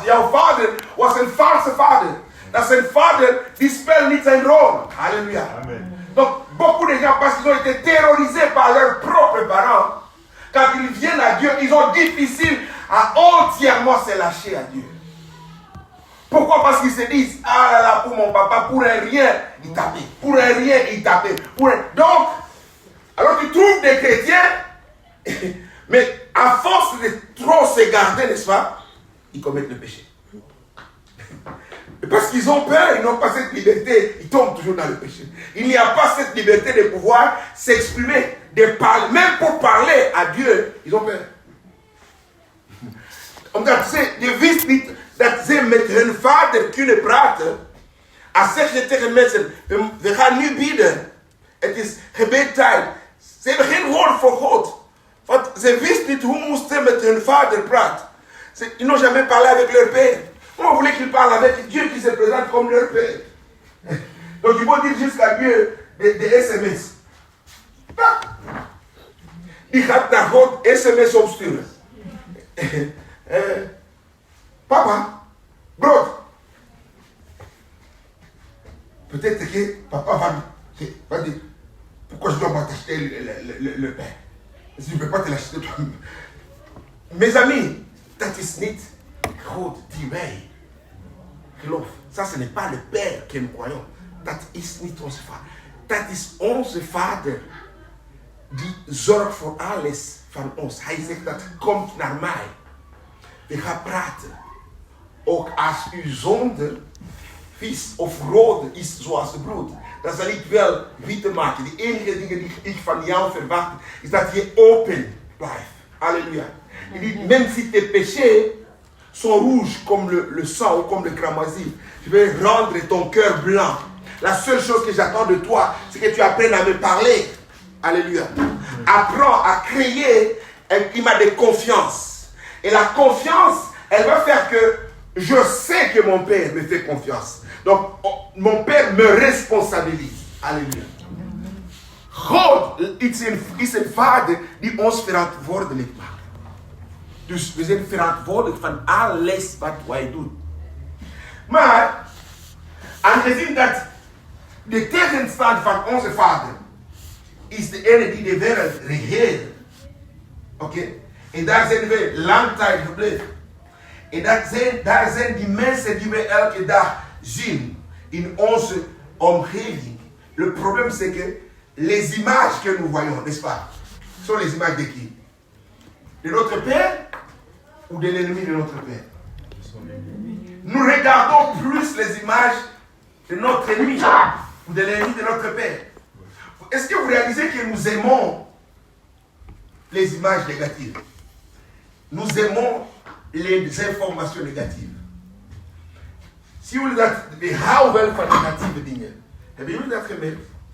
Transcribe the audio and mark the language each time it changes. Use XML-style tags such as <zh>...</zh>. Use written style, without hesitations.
<nl>Jouw vader was een valse vader. Dat is een vader die speelt niet zijn rol. Alléluia. Amen.</nl> <fr>Donc, beaucoup de gens, parce qu'ils ont été terrorisés par leurs propres parents, quand ils viennent à Dieu, ils ont difficile à entièrement se lâcher à Dieu. Pourquoi? Parce qu'ils se disent, ah là là, pour mon papa, pour un rien, il tapait. Pour un rien, il tapait. Donc, alors tu trouves des chrétiens, mais à force de trop se garder, n'est-ce pas, ils commettent le péché. Parce qu'ils ont peur, ils n'ont pas cette liberté, ils tombent toujours dans le péché. Il n'y a pas cette liberté de pouvoir s'exprimer, de parler, même pour parler à Dieu, ils ont peur.</fr> <nl>Omdat je wist niet dat ze met hun vader kunnen praten. Als zeg je tegen mensen, we gaan nu bidden. Het is gebedtijd. Ze hebben geen woord voor God. Want ze wist niet hoe moesten ze met hun vader praten.</nl> <fr>Ils n'ont jamais parlé avec leur père. Comment voulez qu'ils parlent avec Dieu qui se présente comme leur père? Donc ils vont dire jusqu'à Dieu des SMS.</fr> <nl>Die gaat naar God SMS opsturen. Papa, brood.</nl> <fr>Peut-être que papa va dire, pourquoi je dois pas t'acheter le pain? Je ne peux pas te l'acheter toi. Mes amis,</fr> <nl>dat is niet God die wij geloven.</nl> <fr>Ça, ce n'est pas le Père que nous croyons.</fr> <nl>Dat is niet onze vader. Dat is onze vader die zorgt voor alles van ons. Hij zegt dat, komt naar mij. We gaan praten. Ook als uw zonde vis of rode is zoals het bloed, dan zal ik wel witte maken. De enige dingen die ik van jou verwacht, is dat je open blijft. Alléluia.</nl> <fr>Il dit, même si tes péchés sont rouges comme le sang ou comme le cramoisi, je vais rendre ton cœur blanc. La seule chose que j'attends de toi, c'est que tu apprennes à me parler. Alléluia. Apprends à créer un climat de confiance. Et la confiance, elle va faire que je sais que mon Père me fait confiance. Donc, mon Père me responsabilise. Alléluia.</fr> <nl>God is een vader die ons verantwoordelijk maakt. Dus we zijn verantwoordelijk van alles wat wij doen. Maar, aangezien dat de tegenstand van onze vader is de ene die de wereld regeert. Oké? En daar zijn we lang tijd gebleven. En daar zijn die mensen die we elke dag zien in onze omgeving.</nl> <fr>Le problème c'est que les images que nous voyons, n'est-ce pas, sont les images de qui? De notre Père ou de l'ennemi de notre Père? Nous regardons plus les images de notre ennemi ou de l'ennemi de notre Père. Est-ce que vous réalisez que nous aimons les images négatives? Nous aimons les informations négatives.</fr> <nl>Si jullie dat, we houden wel van negatieve dingen. Hebben jullie dat gemerkt?</nl>